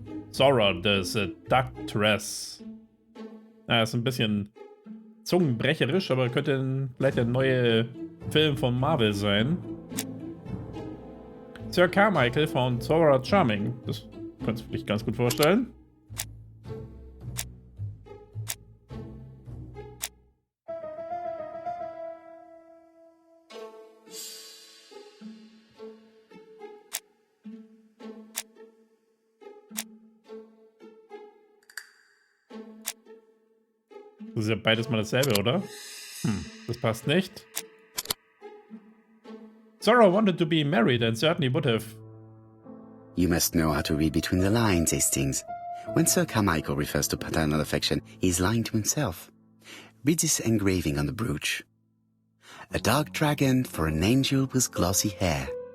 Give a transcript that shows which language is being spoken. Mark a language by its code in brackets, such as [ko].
[de] Zora, the Seductress. Na, ist ein bisschen zungenbrecherisch, aber könnte vielleicht der neue Film von Marvel sein. [en] Sir Carmichael found Zora charming. [de] Das kannst du dich ganz gut vorstellen. Das ist ja beides mal dasselbe, oder? Das passt nicht. [en] Zora wanted to be married and certainly would have. You must know how to read between the lines, Hastings. When Sir Carmichael refers to paternal affection, he is lying to himself. Read this engraving on the brooch. A dark dragon for an angel with glossy hair.